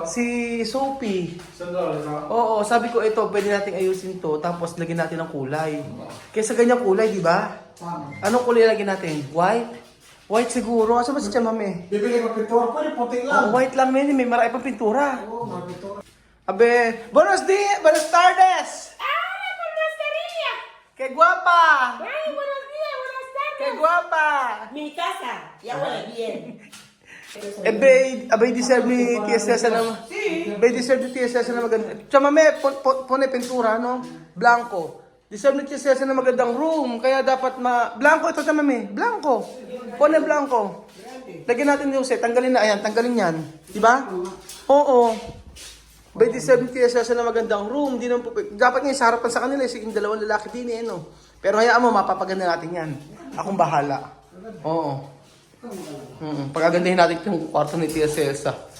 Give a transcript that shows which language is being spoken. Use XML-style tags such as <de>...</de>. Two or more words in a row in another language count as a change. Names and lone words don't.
<tl>Si Sophie. Sandra, Oo, sabi ko ito, pwede nating ayusin to, tapos lagyan natin ng kulay. Kaysa ganyang kulay, di ba? Anong kulay lagyan natin? White? White siguro. Asa ba si Chamame? bibili ko pintura, pwede puti lang. White lang, may marami pang pintura. Oo, mga pintura.</tl> <es>Abe, buenos dias, buenas tardes! ¡Qué guapa! Ay, buenos días, buenas tardes. ¡Qué guapa! Mi casa, ya huele bien.</es> <tl>Abay deserve ni Tia Cesa na... Abay deserve ni Tia Cesa na maganda. Chamame,</tl> <es>pone pintura, no? Blanco.</es> <tl>Deserve ni Tia Cesa na magandang room. Kaya dapat Blanco ito, Chamame.</tl> <es>Blanco. Pone blanco.</es> <tl>Lagyan natin yung set. Tanggalin na. Ayan, tanggalin yan. Diba? Oo. Abay deserve ni Tia Cesa na magandang room. Di naman po... Dapat nga sa harapan sa kanila. Sige, dalawang lalaki din eh, no? Pero hayaan mo, mapapaganda natin yan. Akong bahala. Oo. Pagagandahin natin yung kwarto ni Tia Cesa.</tl>